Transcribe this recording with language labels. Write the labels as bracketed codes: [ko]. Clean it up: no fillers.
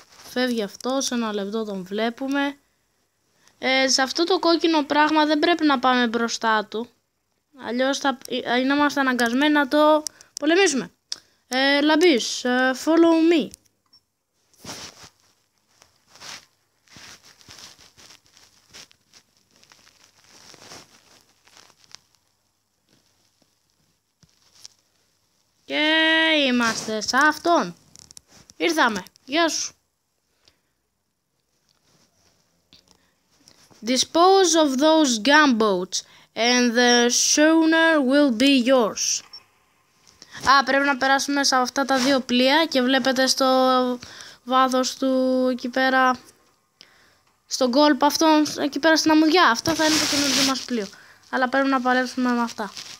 [el] Φεύγει αυτό. Σε ένα λεπτό τον βλέπουμε. Σε αυτό το κόκκινο πράγμα δεν πρέπει να πάμε μπροστά του. Αλλιώς θα είμαστε αναγκασμένοι να το πολεμήσουμε. Λαμπής, [en] follow me. [el] Και είμαστε σε αυτόν. Ήρθαμε. Γεια σου. [en] Dispose of those gunboats and the schooner will be yours. [el] Πρέπει να περάσουμε σε αυτά τα δύο πλοία και βλέπετε στο βάθος του εκεί πέρα, στον κόλπο αυτόν εκεί πέρα στην αμμουδιά. Αυτό θα είναι το καινούργιο μας πλοίο. Αλλά πρέπει να παλέψουμε με αυτά.